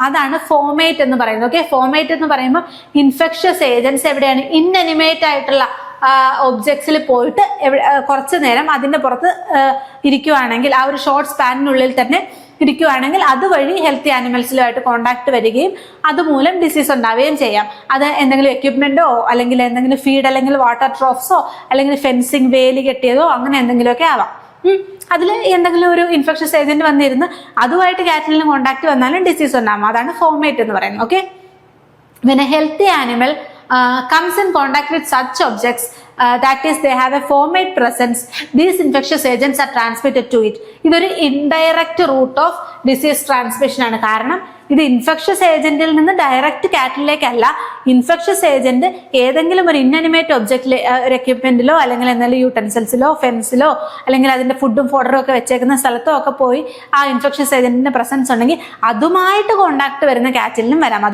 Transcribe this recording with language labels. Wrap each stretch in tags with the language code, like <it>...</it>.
<ml>അതാണ് ഫോമേറ്റ് എന്ന് പറയുന്നത്. ഓക്കെ, ഫോമേറ്റ് എന്ന് പറയുമ്പോൾ ഇൻഫെക്ഷ്യസ് ഏജൻസ് എവിടെയാണ്, ഇൻഅനിമേറ്റ് ആയിട്ടുള്ള ഒബ്ജക്ട്സിൽ പോയിട്ട് കുറച്ച് നേരം അതിന്റെ പുറത്ത് ഇരിക്കുവാണെങ്കിൽ, ആ ഒരു ഷോർട്ട് സ്പാനിനുള്ളിൽ തന്നെ ഇരിക്കുവാണെങ്കിൽ അതുവഴി ഹെൽത്തി ആനിമൽസിലുമായിട്ട് കോണ്ടാക്ട് വരികയും അതുമൂലം ഡിസീസ് ഉണ്ടാവുകയും ചെയ്യാം. അത് എന്തെങ്കിലും എക്യുപ്മെന്റോ അല്ലെങ്കിൽ എന്തെങ്കിലും ഫീഡ് അല്ലെങ്കിൽ വാട്ടർ ട്രോഫ്സോ അല്ലെങ്കിൽ ഫെൻസിങ്, വേലി കെട്ടിയതോ അങ്ങനെ എന്തെങ്കിലുമൊക്കെ ആവാം. അതിൽ എന്തെങ്കിലും ഒരു ഇൻഫെക്ഷ്യസ് ഏജന്റ് വന്നിരുന്ന് അതുമായിട്ട് കാറ്റിലിന് കോണ്ടാക്ട് വന്നാലും ഡിസീസ് ഉണ്ടാകും. അതാണ് ഫോമേറ്റ് എന്ന് പറയുന്നത്.</ml> <en>ഓക്കെ, when a healthy animal comes in contact with such objects, that is they have a fomate presence, these infectious agents are transmitted to it.</en> <ml>ഇതൊരു indirect root of disease transmission ആണ്. കാരണം ഇത് infectious ഏജന്റിൽ നിന്ന് direct കാറ്റിലേക്കല്ല, infectious agent ഏതെങ്കിലും ഒരു ഇൻഅനിമേറ്റ് ഒബ്ജക്റ്റിലെ ഒരു എക്യുപ്മെന്റിലോ അല്ലെങ്കിൽ എന്തെങ്കിലും യൂട്ടൻസിൽസിലോ ഫെൻസിലോ അല്ലെങ്കിൽ അതിന്റെ ഫുഡും ഫോഡറും ഒക്കെ വെച്ചേക്കുന്ന സ്ഥലത്തോ ഒക്കെ പോയി ആ ഇൻഫെക്ഷ്യസ് ഏജന്റിന്റെ പ്രസൻസ് ഉണ്ടെങ്കിൽ അതുമായിട്ട് കോണ്ടാക്ട് വരുന്ന കാറ്റിലിനും വരാം.</ml>